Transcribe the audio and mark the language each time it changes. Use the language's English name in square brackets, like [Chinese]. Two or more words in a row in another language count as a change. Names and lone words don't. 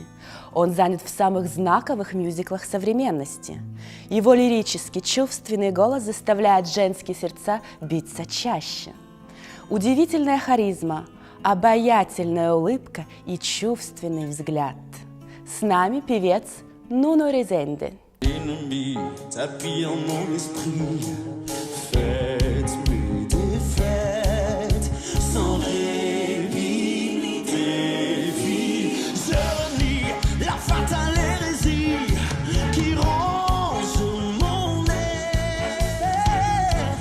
[Russian] Он занят в самых знаковых мюзиклах современности. Его лирический, чувственный голос заставляет женские сердца биться чаще. Udивительная харизма, обаятельная улыбка и чувственный взгляд. С нами певец Nuno Rezende. [French] Ennemi, tapis en mon esprit, faites-moi des fêtes, sans répit ni défi. Je renie la fatale hérésie qui ronge mon air.